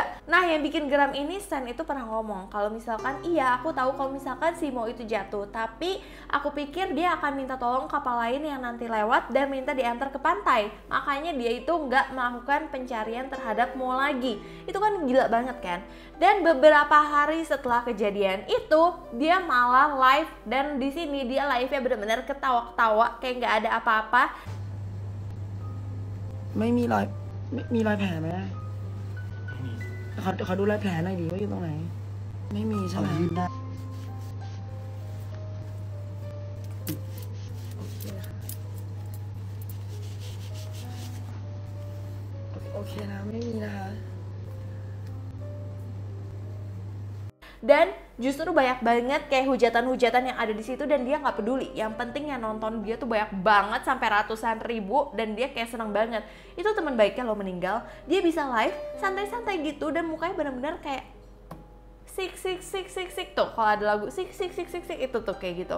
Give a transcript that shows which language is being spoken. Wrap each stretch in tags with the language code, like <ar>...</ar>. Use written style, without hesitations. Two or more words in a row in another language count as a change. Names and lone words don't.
<id>Nah, yang bikin geram ini, Sen itu pernah ngomong kalau misalkan iya aku tahu kalau misalkan si Mo itu jatuh, tapi aku pikir dia akan minta tolong kapal lain yang nanti lewat dan minta diantar ke pantai. Makanya dia itu nggak melakukan pencarian terhadap Mo lagi. Itu kan gila banget kan. Dan beberapa hari setelah kejadian itu dia malah live, dan di sini dia live-nya benar-benar ketawa-ketawa kayak nggak ada apa-apa.</id> <th>ไม่มีรอยมีรอยแผลไหมเขาดูรอยแผลหน่อยดิว่าอยู่ตรงไหนไม่มีใช่ไหมได้โอเคนะไม่มีนะคะ</th> <id>Dan justru banyak banget kayak hujatan-hujatan yang ada di situ dan dia nggak peduli. Yang penting yang nonton dia tuh banyak banget sampai ratusan ribu dan dia kayak seneng banget. Itu teman baiknya lo meninggal, dia bisa live santai-santai gitu dan mukanya benar-benar kayak sik tuh, kalau ada lagu sik itu tuh kayak gitu.</id>